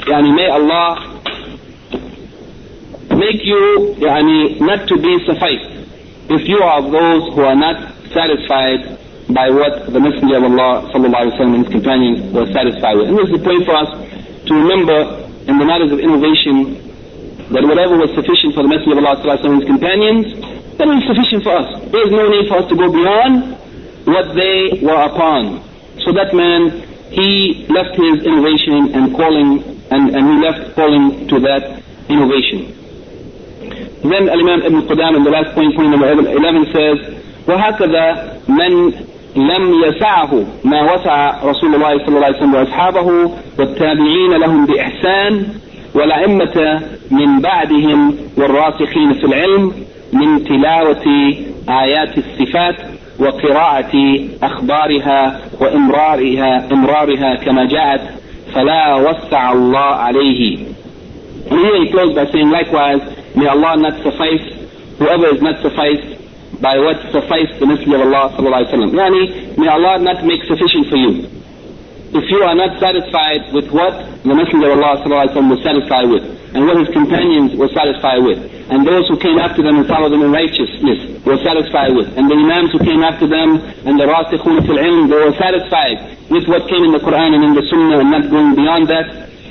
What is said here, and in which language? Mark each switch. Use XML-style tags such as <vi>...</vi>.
<en>Yani may Allah make you, yani, not to be sufficed if you are of those who are not satisfied by what the Messenger of Allah sallallahu alayhi wa sallam, his companions were satisfied with. And this is a point for us to remember in the matters of innovation, that whatever was sufficient for the Messenger of Allah sallallahu alayhi wa sallam, his companions, that is sufficient for us. There is no need for us to go beyond what they were upon. So that man, he left his innovation and calling, and he left calling to that innovation. Then Al-Imam Ibn Qudam in the last point number 11 says,</en> <ar>وَهَكَذَا مَنْ لَمْ يَسَعَهُ مَا وَسَعَ رَسُولُ اللَّهِ صَلَّى اللَّهِ وَسَلَّمَ وَأَصْحَابَهُ وَالتَّابِعِينَ لَهُمْ بِإِحْسَانِ وَالْأَئِمَّةَ مِنْ بَعْدِهِمْ وَالرَّاسِخِينَ فِي الْعِلْمِ مِنْ تِلَاوَةِ آيَاتِ الصِّفَاتِ وقراءة أخبارها وإمرارها كما جاءت فلا وسع الله عليه.</ar> <en>And here he closed by saying, likewise, may Allah not suffice, whoever is not sufficed by what sufficed the Messenger of Allah</en> <ar>صلى الله عليه وسلم.</ar> <en>يعني, may Allah not make sufficient for you. If you are not satisfied with what the Messenger of Allah</en> <ar>صلى الله عليه وسلم</ar> <en>was satisfied with, and what his companions were satisfied with, and those who came after them and followed them in righteousness were satisfied with, and the imams who came after them and the rasikhun fil ilm, they were satisfied with what came in the Quran and in the Sunnah and not going beyond that.</en>